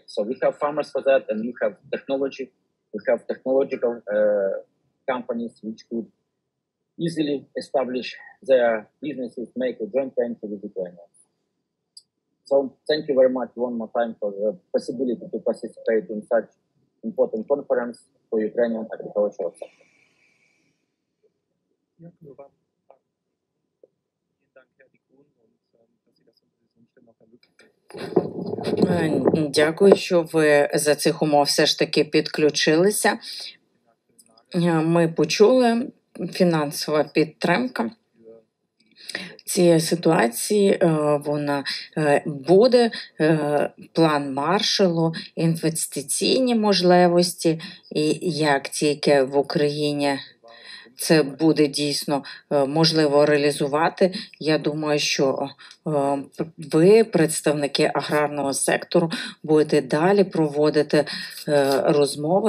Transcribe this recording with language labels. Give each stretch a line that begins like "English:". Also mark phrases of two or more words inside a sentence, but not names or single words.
English: So we have farmers for that, and we have technology, we have technological companies which could easily establish their businesses, make a joint venture with Ukraine. So thank you very much one more time for the possibility to participate in such important conference for Ukrainian agricultural sector.
Ukrainian: Dякую вам.
German: Dank, Herr Dikun, und dass Sie das unter diesen Umständen auch ermöglicht haben.
Ukrainian: Дякую, що ви за цих умов все ж таки підключилися. Ми почули фінансова підтримка цієї ситуації, вона буде, план Маршалу, інвестиційні можливості, і як тільки в Україні це буде дійсно можливо реалізувати, я думаю, що ви, представники аграрного сектору, будете далі проводити розмови.